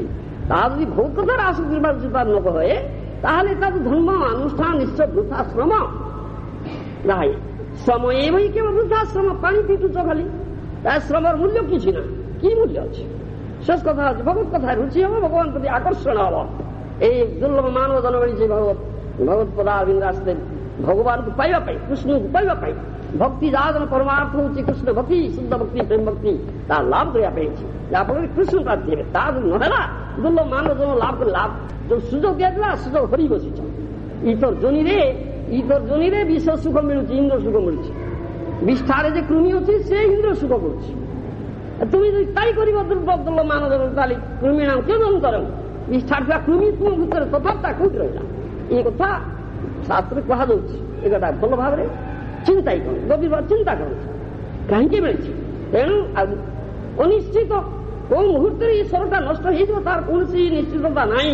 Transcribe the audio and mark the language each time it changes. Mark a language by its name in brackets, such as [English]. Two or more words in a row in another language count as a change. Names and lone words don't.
[Odia] ତାହା ଯଦି ଭୋଗ କଥାରେ ଆସକ୍ତି ନ ହୁଏ ତାହେଲେ ତାର ଧର୍ମ ଅନୁଷ୍ଠାନ ନିଶ୍ଚୟ ବୃଦ୍ଧାଶ୍ରମ। ନାହିଁ ଶ୍ରମ ଏ ବହି କେବଳ ବୃଦ୍ଧାଶ୍ରମ, ପାଣି ପିଟୁଛ ଖାଲି, ତା ଶ୍ରମର ମୂଲ୍ୟ କିଛି ନାହିଁ। କି ମୂଲ୍ୟ ଅଛି? ଶେଷ କଥା ଅଛି ଭଗବତ କଥା ରୁଚି ହବ, ଭଗବାନ ପ୍ରତି ଆକର୍ଷଣ ହବ। ଏଇ ଦୁର୍ଲଭ ମାନବ ଜନ୍ମ ମିଳିଛି ଭଗବତ ପଦାରବିନ୍ଦ ରାସ୍ତାରେ ଭଗବାନଙ୍କୁ ପାଇବା ପାଇଁ, କୃଷ୍ଣଙ୍କୁ ପାଇବା ପାଇଁ। ଭକ୍ତି ଯାହା ପରମାର୍ଥ ହେଉଛି କୃଷ୍ଣ ଭକ୍ତି, ଶୁଦ୍ଧ ଭକ୍ତି, ପ୍ରେମ ଭକ୍ତି, ତାହା ଲାଭ କରିବା ପାଇଁ ହେଇଛି। ଯାହାଫଳରେ କୃଷ୍ଣ ପ୍ରାପ୍ତି ହେବେ। ତାହା ଯଦି ନହେଲା ଦୁର୍ଲଭ ମାନବ ଜନ୍ମ ଲାଭ କଲେ ଲାଭ ଯୋଉ ସୁଯୋଗ ଦିଆଯିଲା ସୁଯୋଗ ହରି ବସିଛ। ଇତର ଜୋନିରେ ବିଷ ସୁଖ ମିଳୁଛି, ଇନ୍ଦ୍ର ସୁଖ ମିଳୁଛି। ବିଷ୍ଠାରେ ଯେ କୃମି ଅଛି ସେ ଇନ୍ଦ୍ର ସୁଖ କରୁଛି। ତୁମି ଯଦି ତାଇ କରିବ ଦୁର୍ଲଭ ମାନବ ଜନ୍ମ ତାହେଲେ କୃମି ନାମ କେଉଁ ଅନ୍ତର ବିଷ୍ଠାର ଥିବା କୃମି ତୁମ ଭିତରେ ତଫାତଟା କୋଉଠି ରହିଲା? ଏ କଥା ଶାସ୍ତ୍ରରେ କୁହାଯାଉଛି। ଏ କଥା ଭଲ ଭାବରେ ଚିନ୍ତା କରନ୍ତୁ, ଗଭୀର ଭାବରେ ଚିନ୍ତା କରନ୍ତୁ କାହିଁକି ମିଳିଛି। ତେଣୁ ଅନିଶ୍ଚିତ କୋଉ ମୁହୂର୍ତ୍ତରେ ଏ ସ୍ୱରଟା ନଷ୍ଟ ହେଇଯିବ ତାର କୌଣସି ନିଶ୍ଚିତତା ନାହିଁ।